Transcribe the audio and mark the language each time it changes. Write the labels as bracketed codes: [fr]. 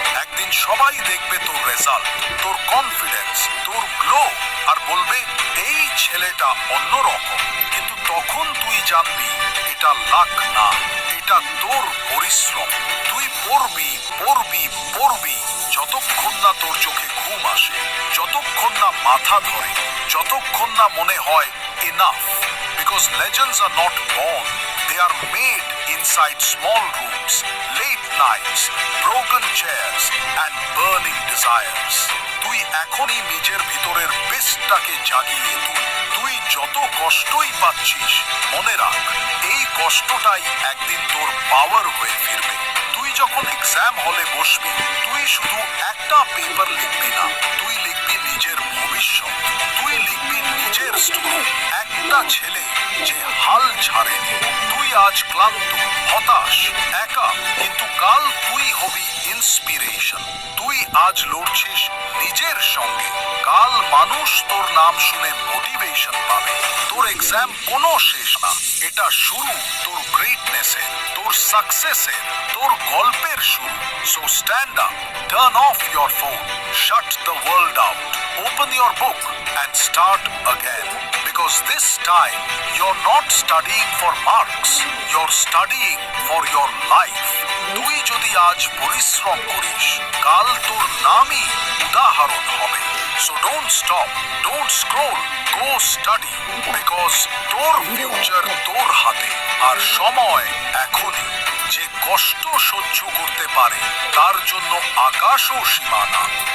[bn] একদিন সবাই দেখবে তোর রেজাল্ট, তোর কনফিডেন্স, তোর গ্লো, আর বলবে এই ছেলেটা অন্যরকম। কিন্তু তখন তুই জানবি এটা লাক না, এটা তোর পরিশ্রম। তুই পড়বি পড়বি পড়বি যতক্ষণ না তোর চোখে ঘুম আসে, যতক্ষণ না মাথা ধরে, যতক্ষণ না মনে হয় enough. [en] Because legends are not born, they are made inside small rooms, late nights, broken chairs and burning desires. [bn] তুই এখনই নিজের ভিতরের বেস্টটাকে জাগিয়ে তুল। তুই যত কষ্টই পাচ্ছিস মনে রাখ, এই কষ্টটাই একদিন তোর পাওয়ার হয়ে ফিরবে। তুই যখন এক্সাম হলে বসবি, তুই শুধু একটা পেপার লিখবি না, তুই লিখবি নিজের ভবিষ্যৎ, তুই লিখবি নিজের স্টোরি। একটা ছেলে যে হাল ছাড়েনি। তুই আজ ক্লান্ত, হতাশ, একা, কিন্তু কাল তুই হবি ইন্সপিরেশন। তুই আজ লড়ছিস নিজের সঙ্গে, কাল মানুষ তোর নাম শুনে মোটিভেশন পাবে। তোর এক্সাম কোনো শেষ না, এটা শুরু তোর গ্রেটনেসের, তোর সাকসেসের, তোর গল্পের শুরু। [en] So stand up, turn off your phone, shut the world out, open your book and start again. Because this time you're not studying for marks, you're studying for your life. [bn] তুই যদি আজ পরিশ্রম করিস কাল তোর নামই উদাহরণ হবে। [en] so don't stop, don't scroll, go study, because [bn] তোর ফিউচার তোর হাতে। আর সময় এখনই। যে কষ্ট সহ্য করতে পারে তার জন্য আকাশও সীমানা।